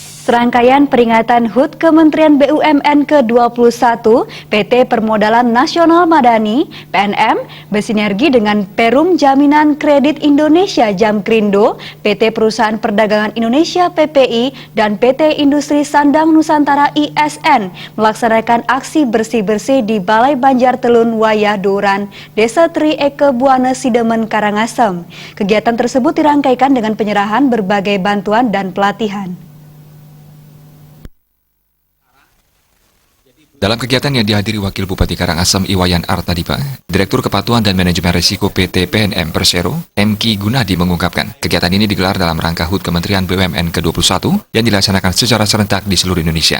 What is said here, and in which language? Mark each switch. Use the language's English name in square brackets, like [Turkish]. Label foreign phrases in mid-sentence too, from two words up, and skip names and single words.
[Indonesian] Serangkaian peringatan HUT Kementerian BUMN ke-21, PT Permodalan Nasional Madani, PNM, bersinergi dengan Perum Jaminan Kredit Indonesia Jamkrindo, PT Perusahaan Perdagangan Indonesia PPI, dan PT Industri Sandang Nusantara ISN melaksanakan aksi bersih-bersih di Balai Banjar Telun Wayah Duran, Desa Tri Eke Buana Sidemen Karangasem. Kegiatan tersebut dirangkaikan dengan penyerahan berbagai bantuan dan pelatihan. Dalam kegiatan yang dihadiri Wakil Bupati Karangasem Iwayan Artadipa, Direktur Kepatuhan dan Manajemen Risiko PT PNM Persero, M.Ki Gunadi mengungkapkan, kegiatan ini digelar dalam rangka HUT Kementerian BUMN ke-21 yang dilaksanakan secara serentak di seluruh Indonesia.